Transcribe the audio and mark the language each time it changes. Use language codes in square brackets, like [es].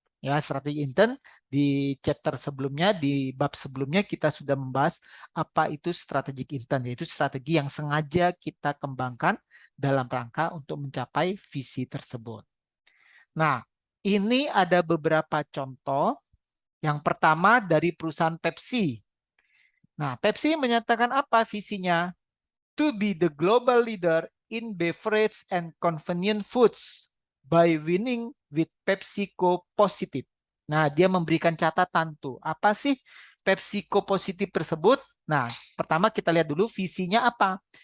[id] Ya, strategi intent di chapter sebelumnya, di bab sebelumnya kita sudah membahas apa itu strategic intent, yaitu strategi yang sengaja kita kembangkan dalam rangka untuk mencapai visi tersebut. Nah, ini ada beberapa contoh. Yang pertama dari perusahaan Pepsi. Nah, Pepsi menyatakan apa visinya? [en] To be the global leader in beverage and convenient foods by winning with PepsiCo Positive. [id] Nah, dia memberikan catatan tuh. Apa sih PepsiCo Positive tersebut? Nah, pertama kita lihat dulu visinya apa?